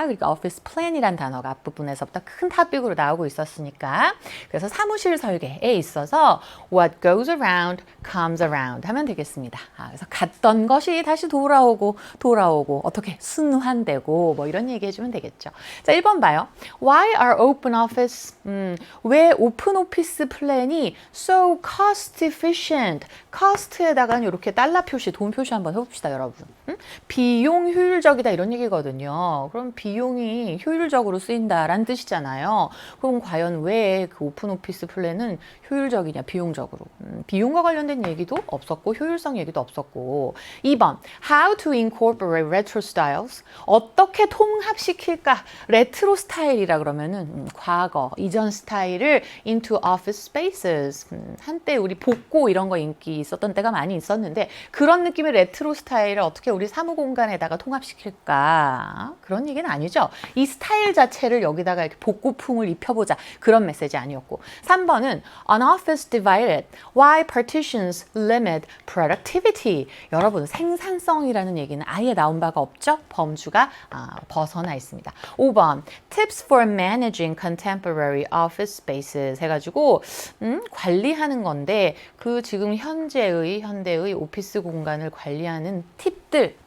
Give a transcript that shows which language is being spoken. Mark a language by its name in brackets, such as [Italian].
[Korean] 그러니까 오피스 플랜이란 단어가 앞부분에서부터 큰 탑픽으로 나오고 있었으니까. 그래서 사무실 설계에 있어서 [English] what goes around comes around [Korean] 하면 되겠습니다. 그래서 갔던 것이 다시 돌아오고 어떻게 순환되고 뭐 이런 얘기 해주면 되겠죠. 자, 1번 봐요. [English] Why are open office [Korean] 왜 오픈 오피스 플랜이 [English] so cost efficient? [Korean] cost에다가는 이렇게 달러 표시, 돈 표시 한번 해봅시다, 여러분. 비용 효율적이다 이런 얘기거든요. 그럼 비용이 효율적으로 쓰인다라는 뜻이잖아요. 그럼 과연 왜 그 오픈 오피스 플랜은 효율적이냐, 비용적으로? 비용과 관련된 얘기도 없었고 효율성 얘기도 없었고. [English] 2번, how to incorporate retro styles? [Korean] 어떻게 통합시킬까? 레트로 스타일이라 그러면은 과거, 이전 스타일을 [English] into office spaces. [Korean] 한때 우리 복고 이런 거 인기 있었던 때가 많이 있었는데 그런 느낌의 레트로 스타일을 어떻게 우리 사무 공간에다가 통합시킬까? 그런 얘기는 아니죠. 이 스타일 자체를 여기다가 이렇게 복고풍을 입혀보자. 그런 메시지 아니었고. [English] 3번은 an office divided. Why partitions limit productivity? [Korean] 여러분, 생산성이라는 얘기는 아예 나온 바가 없죠? 범주가 벗어나 있습니다. 5번 [English] tips for managing contemporary office spaces [Korean] 해가지고 관리하는 건데 그 지금 현대의 오피스 공간을 관리하는 팁들.